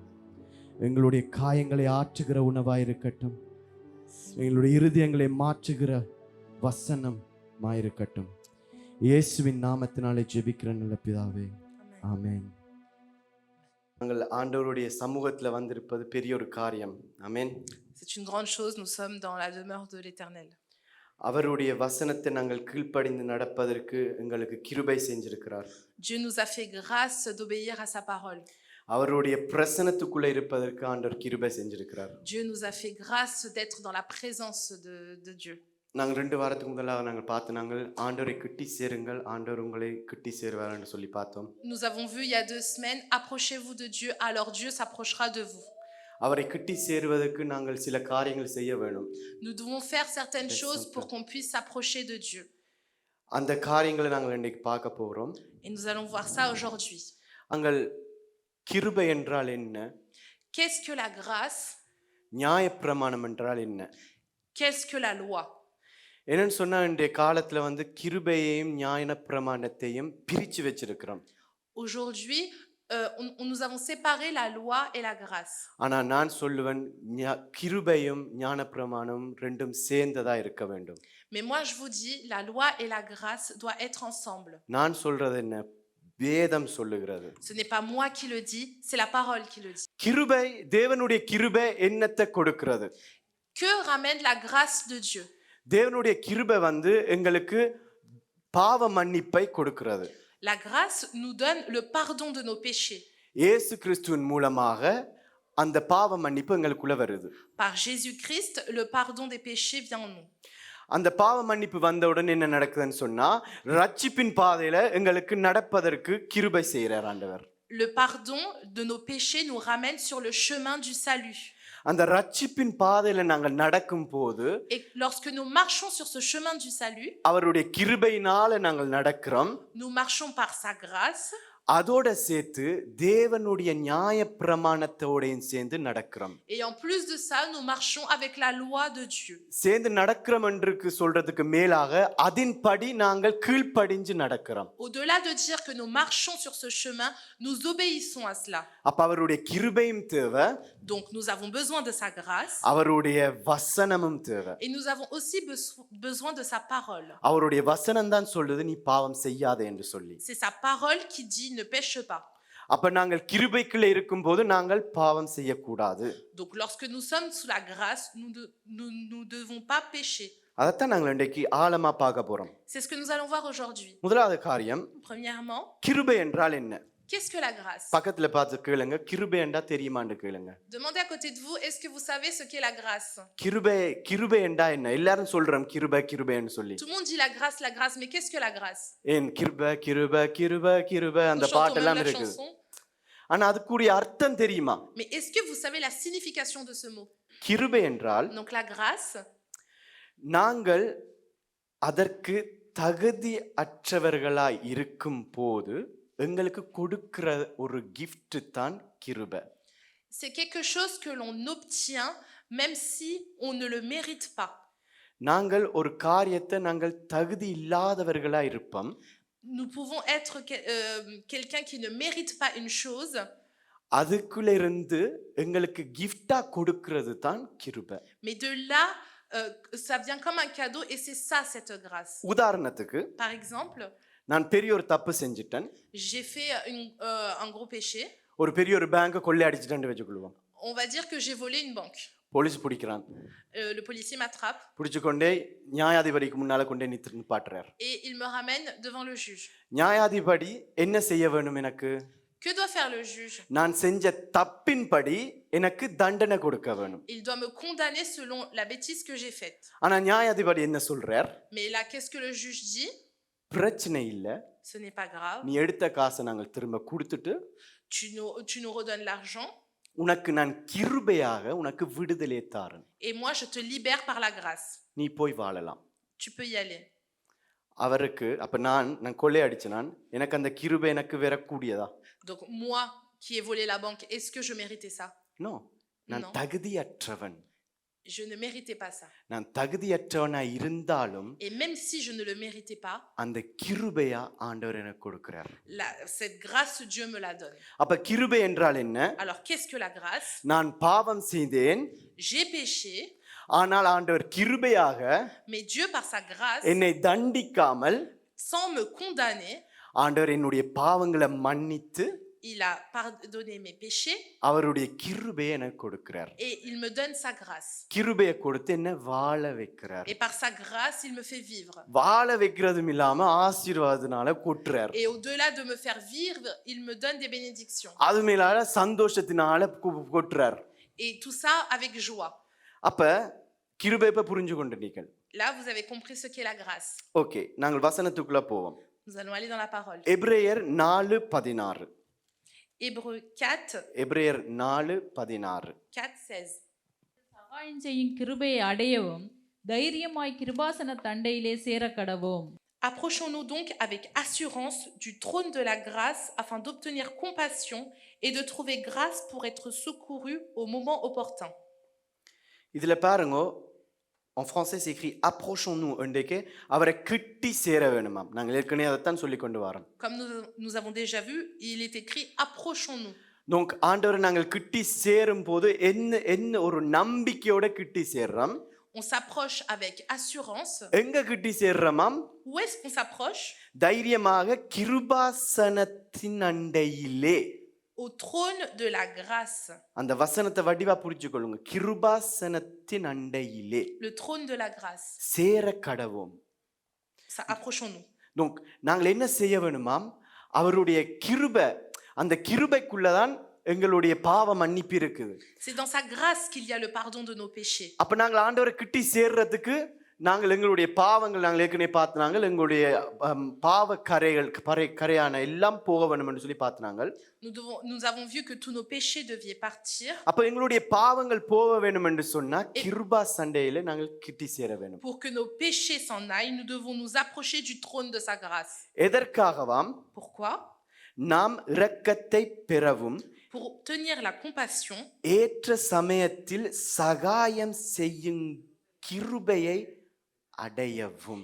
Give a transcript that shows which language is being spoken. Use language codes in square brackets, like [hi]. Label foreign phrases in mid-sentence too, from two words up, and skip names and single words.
[ta] எங்களுடைய காயங்களை ஆற்றுகிற உணவாய் இருக்கட்டும். எங்களுடைய இருதயங்களை மாற்றுகிற வசனமாயிருக்கட்டும். இயேசுவின் நாமத்தினாலே ஜெபிக்கிற நல்ல பிதாவே, ஆமென். நாங்கள் ஆண்டவருடைய சமூகத்தில் வந்திருப்பது பெரிய ஒரு காரியம். ஆமென். [fr] C'est une grande chose, nous sommes dans la demeure de l'Éternel. [ta] அவருடைய வசனத்தை நாங்கள் கீழ்ப்படிந்து நடப்பதற்கு எங்களுக்கு கிருபை செஞ்சிருக்கிறார். [fr] Dieu nous a fait grâce d'obéir à sa parole. [ta] அவருடைய பிரசன்னத்துக்குள்ள இருப்பதற்கு ஆண்டவர் கிருபை செஞ்சிருக்கிறார். [fr] Dieu nous a fait grâce d'être dans la présence de Dieu. [ta] நாங்கள் 2 வாரத்துக்கு முதலாக நாங்கள் நாங்கள் ஆண்டவரை கிட்டி சேருங்கள், ஆண்டவர் உங்களை கிட்டி சேருவார் என்று சொல்லி பார்த்தோம். [fr] Nous avons vu il y a 2 semaines, approchez-vous de Dieu, alors Dieu s'approchera de vous. [ta] அவரை கிட்டி சேருவதற்கு நாங்கள் சில காரியங்கள் செய்ய வேண்டும். [fr] Nous devons faire certaines choses pour qu'on puisse s'approcher de Dieu. [ta] அந்த காரியங்களை நாங்கள் இன்னைக்கு பார்க்க போகிறோம். [fr] Et nous allons voir ça aujourd'hui. [ta] அங்கள் கிருபை என்றால் என்ன? [fr] Qu'est-ce que la grâce? [ta] நியாயப்பிரமாணம் என்றால் என்ன? [fr] Qu'est-ce que la loi? [ta] என்னன்னு சொன்னா இன்றைய காலத்துல கிருபையையும் நியாயப்பிரமாணத்தையும் பிரிச்சு வச்சிருக்கிறோம். [fr] Aujourd'hui, nous avons séparé la loi et la grâce. [ta] ஆனா நான் சொல்லுவேன் கிருபையும் ஞானப்பிரமாணமும் ரெண்டும் சேர்ந்ததா இருக்க வேண்டும். [fr] Mais moi je vous dis, la loi et la grâce doivent être ensemble. [ta] நான் சொல்றது என்ன? வேதம் சொல்லுகிறது. [fr] Ce n'est pas moi qui le dis, c'est la parole qui le dit. [ta] கிருபை, தேவனுடைய கிருபை என்னத்தை கொடுக்கிறது? [fr] Que ramène la grâce de Dieu? [ta] தேவனுடைய கிருபை எங்களுக்கு பாவ மன்னிப்பை கொடுக்கிறது. [fr] La grâce nous donne le pardon de nos péchés. [ta] இயேசு கிறிஸ்துவின் மூலமாக அந்த பாவ மன்னிப்பு எங்களுக்குள்ள வருது. [fr] Par Jésus-Christ, le pardon des péchés vient en nous. [ta] அந்த பாவ மன்னிப்பு வந்தவுடன் என்ன நடக்குதுன்னு சொன்னா, ரட்சிப்பின் பாதையில எங்களுக்கு நடப்பதற்கு கிருபை செய்கிறார் ஆண்டவர். [fr] Le pardon de nos péchés nous ramène sur le chemin du salut. [ta] அந்த ரட்சிப்பின் பாதையில நாங்கள் நடக்கும்போது, [fr] et lorsque nous marchons sur ce chemin du salut, [ta] அவருடைய கிருபையினால நாங்கள் நடக்கிறோம். [fr] nous marchons par sa grâce. [ta] அதோட சேர்த்து தேவனுடைய நியாயப்பிரமாணத்தோடையும் சேர்ந்து நடக்கிறோம். [fr] Et en plus de ça, nous marchons avec la loi de Dieu. [ta] சேர்ந்து நடக்கிறோம் என்று சொல்றதுக்கு மேலாக அதின்படி நாங்கள் கீழ்ப்படிஞ்சு நடக்கிறோம். [fr] Au-delà de dire que nous marchons sur ce chemin, nous obéissons à cela. [ta] அப்ப அவருடைய கிருபையும் தேவை. [fr] Donc nous avons besoin de sa grâce. [ta] அவருடைய வசனமும் தேவை. [fr] Et nous avons aussi besoin de sa parole. [ta] அவருடைய வசனம் தான் சொல்லுது நீ பாவம் செய்யாதே என்று சொல்லி. [fr] C'est sa parole qui dit ne pêche pas. [ta] அப்ப நாங்கள் கிருபைக்குள்ள இருக்கும்போது நாங்கள் பாவம் செய்யக்கூடாது. [fr] Donc lorsque nous sommes sous la grâce, nous devons pas pécher. [ta] அதத்தான் நாங்கள் இன்றைக்கு ஆழமா பார்க்க போறோம். [fr] C'est ce que nous allons voir aujourd'hui. [ta] முதலாவது காரியம், [fr] premièrement, [ta] கிருபை என்றால் என்ன? [fr] Qu'est-ce que la grâce? [ta] பக்கத்துல பார்த்து கேளுங்க, கிருபை என்றா தெரியுமான்னு கேளுங்க. [fr] Demandez à côté de vous, est-ce que vous savez ce qu'est la grâce? [ta] கிருபை என்றா என்ன? எல்லாரும் சொல்றோம் கிருபைன்னு சொல்லி. [fr] Tout le monde dit la grâce, mais qu'est-ce que la grâce? [ta] ஏன் கிருபை அந்த பாட்டெல்லாம் இருக்கு. ஆனா அதுக்குரிய அர்த்தம் தெரியுமா? [fr] Mais est-ce que vous savez la signification de ce mot? [ta] கிருபை என்றால், [fr] donc la grâce, [ta] நாங்கள் அதற்கு தகுதி அற்றவர்களாய் இருக்கும் போது எங்களுக்கு கொடுக்கிற ஒரு gift தான் கிருபை. [fr] c'est quelque chose que l'on obtient même si on ne le mérite pas. [ta] நாங்கள் ஒரு காரியத்தை நாங்கள் தகுதி இல்லாதவர்களாய் இருப்போம். [fr] nous pouvons être quelqu'un qui ne mérite pas une chose. [ta] அதுக்குள்ள இருந்து எங்களுக்கு gift-ஆ கொடுக்கிறது தான் கிருபை. [fr] mais de là ça vient comme un cadeau et c'est ça cette grâce. [ta] உதாரணத்துக்கு, [fr] par exemple, [ta] நான் பெரிய ஒரு தப்பு செஞ்சிட்டேன். [fr] j'ai fait un gros péché. [ta] ஒரு பெரிய ஒரு பேங்க் கொள்ளை அடிச்சிட்டேன்னு வெச்சுக்குவோம். [fr] on va dire que j'ai volé une banque. [ta] போலீஸ் பிடிக்கிறான். [fr] Le policier m'attrape [ta] பிடிச்சு கொண்டே நியாயாதிபதிக்கு முன்னால கொண்டே நிப்பாட்டுறார். [fr] et il me ramène devant le juge. [ta] நியாயாதிபதி என்ன செய்ய வேணும் எனக்கு? [fr] Que doit faire le juge? [ta] நான் செஞ்ச தப்பின்படி எனக்கு தண்டனை கொடுக்க வேணும். [fr] Il doit me condamner selon la bêtise que j'ai faite. [ta] ஆனா நியாயாதிபதி என்ன சொல்றார்? [fr] Mais là, qu'est-ce que le juge dit? [ta] பிரச்சனை இல்ல, [fr] Ce n'est pas grave. [ta] நீ எடுத்த காசை நாங்கள் திரும்ப கொடுத்துட்டு [fr] Tu nous redonnes l'argent [ta] உனக்கு நான் கிருபையாக உனக்கு விடுதலை தாரேன். [fr] et moi, je te libère par la grâce. [ta] நீ போய் வாழலாம். [fr] Tu peux y aller. [ta] அவருக்கு அப்ப நான் கொள்ளை அடிச்சேன், எனக்கு அந்த கிருபை எனக்கு வரக்கூடியதா? [fr] Donc, moi qui ai volé la banque, est-ce que je méritais ça? [ta] நோ, நான் [fr] Non. [ta] தகுதியற்றவன். [fr] Je ne méritais pas ça. [ta] நான் தகுதியற்றவனா இருந்தாலும் [fr] Et même si je ne le méritais pas, [ta] அந்த கிருபையா ஆண்டவர் எனக்கு கொடுக்கிறார். [fr] cette grâce, Dieu me la donne. [ta] அப்ப கிருபை என்றால் என்ன? [fr] Alors, qu'est-ce que la grâce? [ta] நான் பாவம் செய்தேன், [fr] J'ai péché, [ta] ஆனால் ஆண்டவர் கிருபையாக [fr] mais Dieu, par sa grâce, [ta] என்னை தண்டிக்காமல் [fr] sans me condamner, [ta] ஆண்டவர் என்னுடைய பாவங்களை மன்னித்து [fr] il a pardonné mes péchés [ta] அவருடைய கிருபையை எனக்கு கொடுக்கிறார். [fr] et il me donne sa grâce. [ta] கிருபையை கொடுத்து என்ன வாழ வைக்கிறார். [fr] Et par sa grâce, il me fait vivre. [ta] வாழ வைக்கிறதும் இல்லாம ஆசீர்வாதத்தினால கூட்டுறார். [fr] Et au-delà de me faire vivre, il me donne des bénédictions. [ta] அது மேலால சந்தோஷத்தினால கூட்டுறார். [fr] Et tout ça avec joie. [ta] அப்ப கிருபை இப்ப புரிஞ்சு கொண்டீர்கள். [fr] Là, vous avez compris ce qu'est la grâce. [ta] ஓகே, நாங்கள் வசனத்துக்குள்ள போவோம். [fr] Nous allons aller dans la parole. [ta] எபிரேயர் 4:16. [fr] Hébreux 4, [ta] எபிரேயர் 4:16. [fr] 4, 16. [ta] சகாயம் செய்யும் கிருபையை அடையவும் தைரியமாய் கிருபாசன தண்டையிலே சேரக்கடவோம். [fr] Approchons-nous donc avec assurance du trône de la grâce afin d'obtenir compassion et de trouver grâce pour être secourus au moment opportun. [ta] இதுல பாருங்க, [fr] en français c'est écrit approchons-nous [ta] என்றைக்கு அவரை கிட்டி சேர வேணுமாம். நாங்கள் ஏற்கனவே அதைத்தான் சொல்லி கொண்டு வரோம். [fr] Comme nous avons déjà vu, il est écrit approchons-nous. [ta] donc ஆண்டவரை நாங்கள் கிட்டி சேரும் போது என்ன ஒரு நம்பிக்கையோட கிட்டி சேர்றோம். [fr] On s'approche avec assurance. [ta] எங்க கிட்டி சேர்றோமாம்? [fr] Où est-ce qu'on s'approche? [ta] தைரியமாக கிருபாசனத்தின் அண்டையிலே. [fr] Au trône de la grâce. [ta] அந்த வசனத்தை வடிவா புரிஞ்சுக்கொள்ளுங்க. கிருபாசனத்தின் அண்டையிலே. [fr] Le trône de la grâce. [ta] சேர கடவோம். [fr] Ça, approchons-nous. [ta] donc நாங்கள் என்ன செய்ய வேணுமாம்? அவருடைய கிருபை, அந்த கிருபைக்குள்ளதான் எங்களுடைய பாவ மன்னிப்பு இருக்குது. [fr] C'est dans sa grâce qu'il y a le pardon de nos péchés. [ta] அப்ப நாங்கள் ஆண்டவரை கிட்டி சேர்றதுக்கு நாங்கள் எங்களுடைய பாவங்கள் நாங்கள் ஏற்கனவே பார்த்தாங்க, எங்களுடைய பாவ கரையான எல்லாம் போக வேணும் என்று சொல்லி பார்த்தாங்க. [fr] Nous avons vu que tous nos péchés devaient partir. [ta] அப்ப எங்களுடைய பாவங்கள் போக வேணும் என்று சொன்னா கிருபா சண்டையில நாங்கள் கிட்டி சேர வேணும். [fr] Pour que nos péchés s'en aillent, nous devons nous approcher du trône de sa grâce. [ta] எதற்காகவாம்? [fr] Pourquoi? [ta] நாம் இரக்கத்தை பெறவும் [fr] Pour obtenir la compassion [ta] ஏற்ற சமயத்தில் சகாயம் செய்யும் கிருபையை அடையவும்.